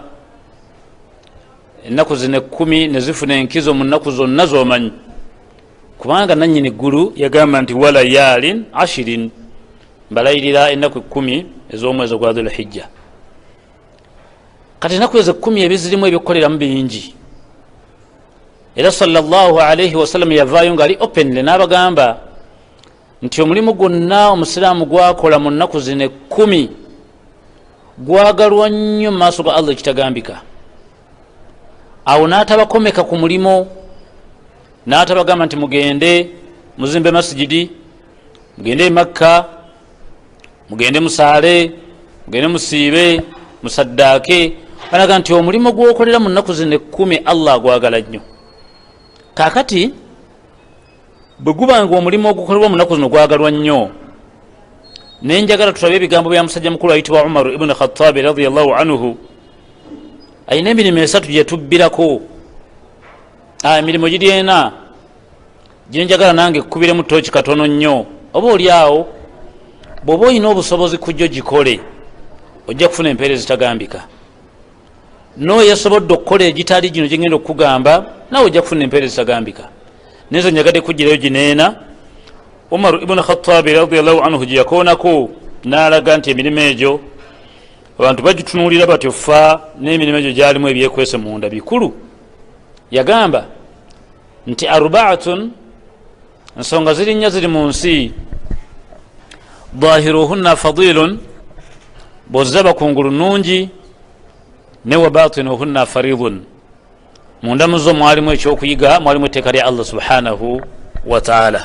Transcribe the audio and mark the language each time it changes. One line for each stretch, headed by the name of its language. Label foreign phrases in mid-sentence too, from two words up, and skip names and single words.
Ganda: Ennaku zino 10 ne zifuna enkizo mu nnaku zonna z'omanyi, kubanga nannyini ggulu yagamba nti
Arabic: وليال عشر,
Ganda: mbalayirira ennaku 10 ez'omwezi ogwa Dhulhijja. Kati ennaku ezo 10 ebizirimu ebyokukoleramu bingi, era
Arabic: صلى الله عليه وسلم
Ganda: yavaayo nga ali openly n'abagamba nti omulimu gwonna omusiraamu gwakola mu nnaku zino 10 gwagalwa nnyo mu maaso ga Allah ekitagambika. Awo n'atabakomeka ku mulimo, n'atabagamba nti mugende muzimbe masijidi, mugende Makka, mugende musaale, mugende musiibe, musaddaake. Balaga nti omulimo gwokolera mu nnaku zino 10 Allah agwagala nnyo. Kaakati bwe gubanga omulimu ogukolebwa mu nnaku zino gwagalwa nnyo, nenjagala tulabe ebigambo bya musajja mukulu ayitibwa Umar ibn Khattab
Arabic: رضي الله عنه.
Ganda: Ayina emirimu 3 gye tubbirako. Emirimu giri 4 gye njagala nange kkubiremu tooki katono nnyo. Oba oli awo bw'oba olina obusobozi ku gyo gikole, ojja kufuna empeereza zitagambika. N'oyesobodde okukola egitali gino gye ngenda okukugamba, nawe ojja kufuna empeereza zitagambika. Nezo njagadde kugirayo gineena. Umar ibn Khattab
Arabic: رضي الله عنه
Ganda: gye yakoonako n'alaga nti emirimu egyo abantu bagitunuulira batyo fa n'emirimu egyo gyalimu ebyekwese munda bikulu. Yagamba nti arbaatun, ensonga ziri nnya ziri mu nsi,
Arabic: ظاهرهن فضل,
Ganda: bw'ozza bakungulu nnungi, ne
Arabic: وباطنهن فرض,
Ganda: munda muzo mwalimu ekyokuyiga, mwalimu etteeka lya Allah
Arabic: سبحانه وتعالى.